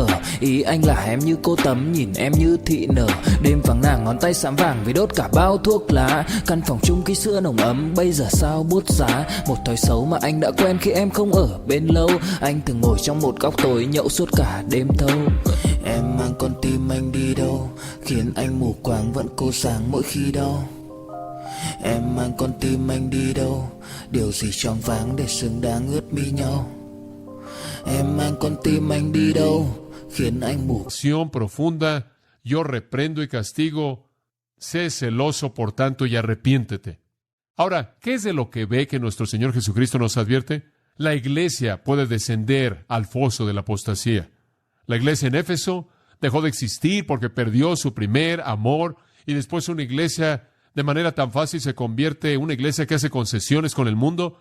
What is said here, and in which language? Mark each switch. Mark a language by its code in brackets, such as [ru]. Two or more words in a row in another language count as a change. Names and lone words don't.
[vi] ý anh là em như cô tấm nhìn em như thị nở, đêm vắng nàng ngón tay xám vàng vì đốt cả bao thuốc lá, căn phòng chung ký sữa nồng ấm bây giờ sao bút giá, một thói xấu mà anh đã quen khi em không ở bên lâu, anh thường ngồi trong một góc tối nhậu suốt cả đêm thâu, em mang con tim anh đi đâu khiến anh mù quáng vẫn cố sáng mỗi khi đau, em mang con tim anh đi đâu, điều gì choáng váng để xứng đáng ướt mi nhau. Em mang con tim anh đi đâu khiến anh mù. [es] Profunda, yo reprendo y castigo, sé celoso por tanto y arrepiéntete. Ahora, ¿qué es de lo que ve que nuestro Señor Jesucristo nos advierte? La iglesia puede descender al foso de la apostasía. La iglesia en Éfeso dejó de existir porque perdió su primer amor, y después una iglesia de manera tan fácil se convierte en una iglesia que hace concesiones con el mundo.